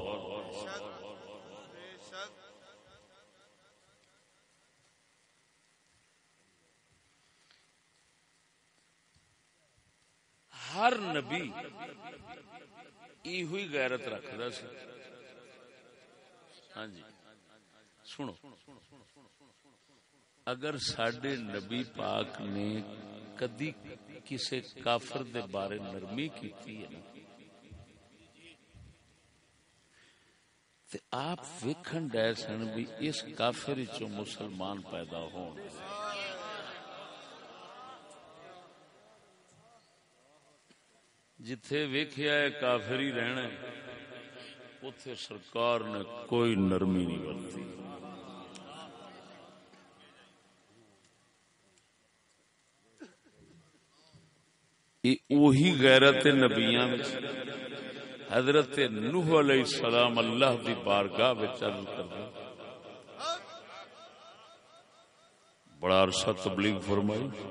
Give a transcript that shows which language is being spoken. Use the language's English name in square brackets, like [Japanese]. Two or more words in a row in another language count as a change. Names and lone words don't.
[Punjabi] ہر نبی یہ غیرت رکھدا سی. ہاں جی سنو، اگر ساڈے نبی پاک نے کدی کسے کافر دے بارے نرمی کیتی ہے تے آپ ویکھن ڈے سن بھی اس کافر وچوں مسلمان پیدا ہون. جتھے ویکھیا ہے کافر ہی رہنا اوتھے سرکار نے کوئی نرمی نہیں برتی. وہی غیرت نبیاں حضرت نوح علیہ السلام اللہ دی بارگاہ وچ عرض کردا بڑا عرصہ تبلیغ فرمائی.